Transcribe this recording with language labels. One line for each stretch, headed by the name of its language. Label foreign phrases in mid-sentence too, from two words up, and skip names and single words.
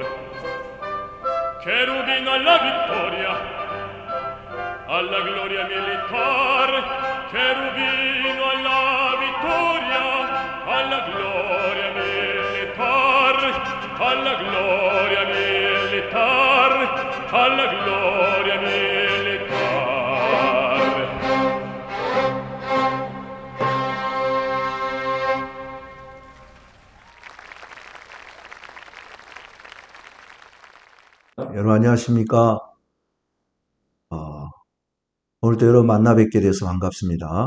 Italian: Cherubino alla vittoria, alla gloria militar, cherubino alla vittoria, alla gloria militar, alla gloria militar, alla gloria militar.
Korean: 여러분 안녕하십니까? 오늘도 여러분 만나 뵙게 돼서 반갑습니다.